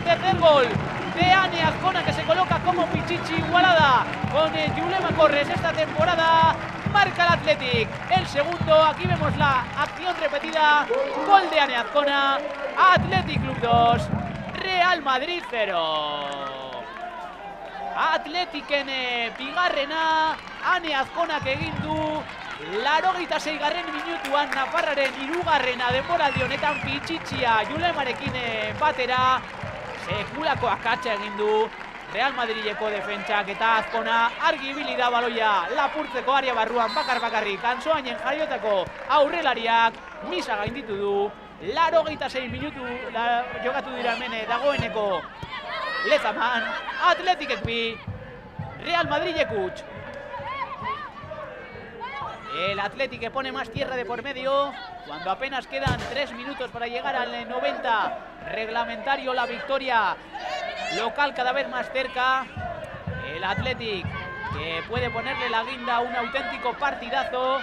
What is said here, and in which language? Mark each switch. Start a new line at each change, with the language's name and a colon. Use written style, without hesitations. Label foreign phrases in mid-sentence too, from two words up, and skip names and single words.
Spanish: Tercer gol de Ane Azcona, que se coloca como Pichichi igualada con Yulema Corres esta temporada. Marca el Athletic el segundo. Aquí vemos la acción repetida. Gol de Ane Azcona. Athletic Club 2, Real Madrid 0.
Basque: Athletic en bigarrena. Ane Azkonak egin du 86. minutuan Nafarraren 3. denboraldi honetan Pichichia Julemarekin batera. Sekulako akatsa egin du Real Madrileko defentsak, eta Azkona argi ibili da baloia lapurtzeko aria barruan bakarrik. Ansoainen jaiotako aurrelariak Misa gainditu du. 86 minutu jokatu dira hemen dagoeneko Lezaman. Athletic 2, Real Madrid 1.
Spanish: El Athletic que pone más tierra de por medio cuando apenas quedan 3 minutos para llegar al 90 reglamentario. La victoria local cada vez más cerca. El Athletic que puede ponerle la guinda a un auténtico partidazo.